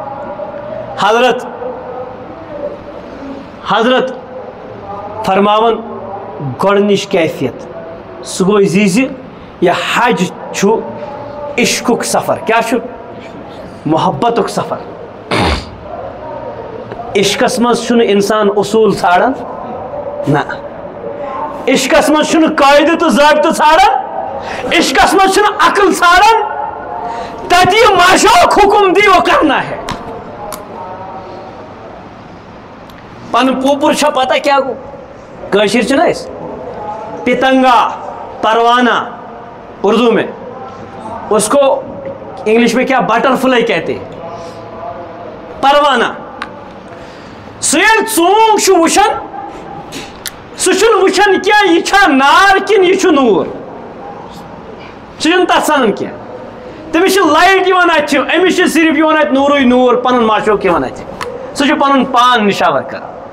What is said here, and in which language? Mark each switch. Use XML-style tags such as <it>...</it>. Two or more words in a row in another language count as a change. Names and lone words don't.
<ks>حضرت فرماون گۄڈنِچ کیفیت سُہ گوٚو زِ یہِ حج چھُ عشقُک سفر کیٛاہ چھُ محبتُک سفر عشقس منٛز چھُنہٕ اِنسان اصوٗل ژھانڈان نہ عشقس منٛز چھُنہٕ قٲیدٕ تہٕ ضٲبطہٕ ژھانڈان عشقس منٛز چھُنہٕ عقل ژھانڈان تتہِ یہِ ماشاءُک حُکم دی</ks> <ur>وہ کرنا ہے</ur> <ks>پن پوپر چھا پتہ کیا گو کٲشِر چھِنہ أسۍ پتنگا پروانہ</ks> <ur>اردو میں اس کو انگلش میں کیا بٹر فلائی کہتے</ur> <ks>پروانہ سُہ ییٚلہِ ژوٗنٛگ چھُ وٕچھان سُہ چھُنہٕ وٕچھان کینٛہہ یہِ چھا نار کِنہٕ یہِ چھُ نوٗر سُہ چھُنہٕ تتھ سنان کینٛہہ تٔمِس چھِ لایٹ یِوان اَتھِ أمِس چھِ صرف یِوان اَتہِ نوٗرٕے نوٗر پنُن ماشوق یِوان اَتھِ سُہ چھُ پنُن پان نِشاور کران</ks>